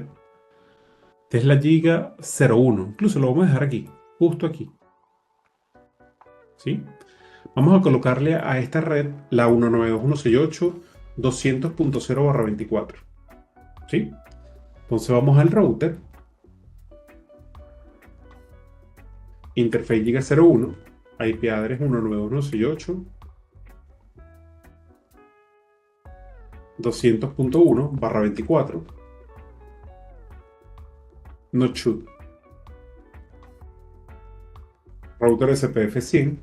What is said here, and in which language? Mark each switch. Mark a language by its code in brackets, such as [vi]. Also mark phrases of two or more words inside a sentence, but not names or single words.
[es] Esta es la Giga 01. Incluso lo vamos a dejar aquí, justo aquí. ¿Sí? Vamos a colocarle a esta red la 192.168.200.0/24. ¿Sí? Entonces vamos al router. [en] Interface Giga 01. IP address 192.168.200.1/24. Not shoot. Router SPF 100.